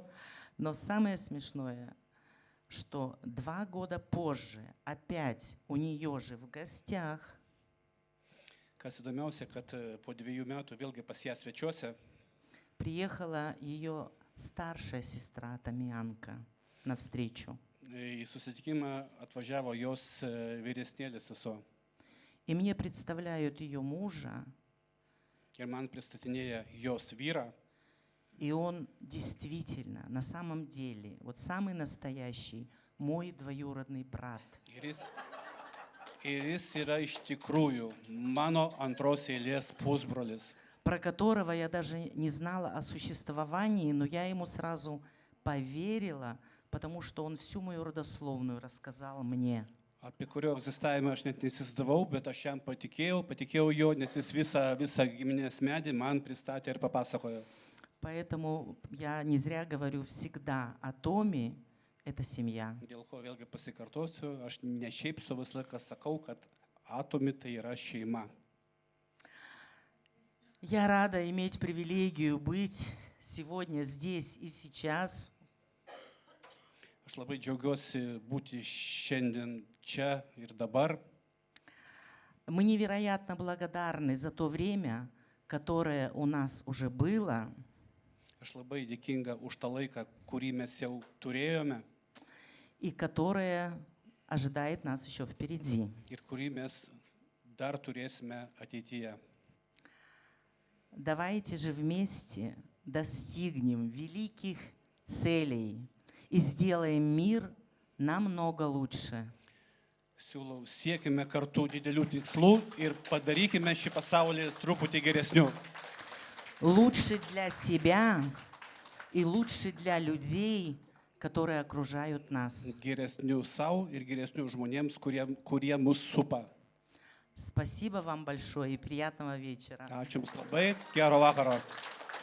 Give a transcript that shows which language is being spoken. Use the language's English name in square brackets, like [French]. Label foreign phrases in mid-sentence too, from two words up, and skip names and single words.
[Russian] Но самое смешное, что 2 года позже опять у нее же в гостях [Lithuanian] Kas įdomiausia, kad po 2 metų vėlgi pas ją svečiuose [Russian] приехала ее старшая сестра Тамианка навстречу. [Lithuanian] į susitikimą atvažiavo jos vyresnėlė sesuo. [Russian] И мне представляют ее мужа, [Lithuanian] ir man pristatinėja jos vyrą. [Russian] и он действительно, на самом деле, вот самый настоящий, мой двоюродный брат. [Lithuanian] Ir jis yra iš tikrųjų mano antros eilės pusbrolis, [Russian] Про которого я даже не знала о существовании, но я ему сразу поверила, потому что он всю мою родословную рассказал мне. [Lithuanian] apie kurio egzistavimą aš net nesisdavau, bet aš jam patikėjau jo, nes jis visą giminės medį man pristatė ir papasakojo. [Russian] Поэтому я не зря говорю всегда о Томе, это семья. [Lithuanian] Dėl ko vėlgi pasikartosiu, aš ne šiaip su visą laiką sakau, kad Atomi tai yra šeima. [Russian] Я рада иметь привилегию быть сегодня здесь и сейчас. [Lithuanian] Aš labai džiaugiuosi būti šiandien čia ir dabar. [Russian] Мы невероятно благодарны за то время, которое у нас уже было, [Lithuanian] Aš labai dėkinga už tą laiką, kurį mes jau turėjome [Russian] и которое ожидает нас еще впереди. [Lithuanian] ir kurį mes dar turėsime ateityje. [Russian] Давайте же вместе достигнем великих целей и сделаем мир намного лучше. [Lithuanian] Siūlau, siekime kartu didelių tikslų ir padarykime šį pasaulį truputį geresniu. [Russian] Лучше для себя и лучше для людей, которые окружают нас. [Lithuanian] Geresniu savo ir geresniu žmonėms, kurie mus supa. [Russian] Спасибо вам большое и приятного вечера. [Lithuanian] Ačiū Jums labai, gero vakaro.